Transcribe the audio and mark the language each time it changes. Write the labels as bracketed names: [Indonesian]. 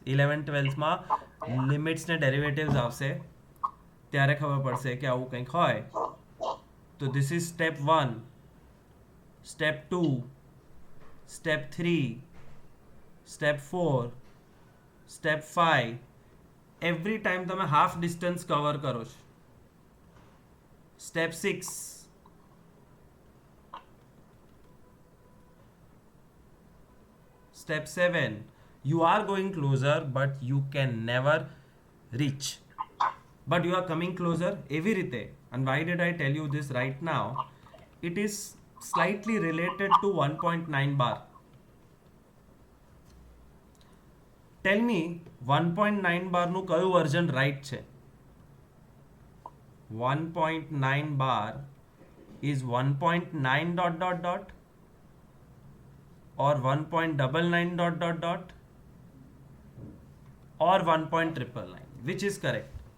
[Gujarati] 11th-12thમાં limits ને derivatives આવશે ત્યારે ખબર પડશે કે આવું કંઈક હોય. [English] તો this is step 1, step 2, step 3, step 4, step 5. Every time [Gujarati] તમે હાફ ડિસ્ટન્સ કવર કરો છો. [English] step 6, step 7, you are going closer but you can never reach, but you are coming closer [Gujarati] એવી રીતે. [English] And why did I tell you this right now? It is slightly related to 1.9 bar. Tell me [Gujarati] 1.9 bar નું કયું version right છે? [English] 1.9 bar is 1.9 dot dot dot or 1.99 dot dot dot or 1.999. Which is correct?